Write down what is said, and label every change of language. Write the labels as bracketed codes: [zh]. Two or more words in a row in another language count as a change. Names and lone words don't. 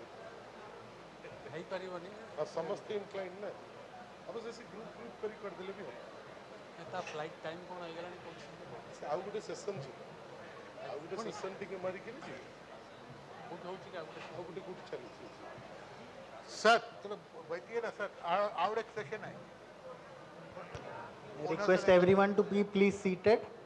[or] ହେଇପାରିବନି ଆଉ ସମସ୍ତେ ଇନକ୍ଲାଇଣ୍ଡ ନା ଆମେ ସେ ଗ୍ରୁପ୍ କରି କରିଦେଲେ ବି ହେବ ତା [en] flight time [or] କ'ଣ ହେଇଗଲାଣି ସେ ଆଉ ଗୋଟେ ସେସନ୍ ଯିବ ଆଉ ଗୋଟେ ସେସନ୍ ଟିକେ ମାରିକିରି ଯିବେ କୋଉଠି ହେଉଛି କି ଆଉ ଗୋଟେ କୋଉଠି ଚାଲିଛି [hi] सर चलो बैठिए ना सर और एक सेशन है [en] I request everyone to be please seated.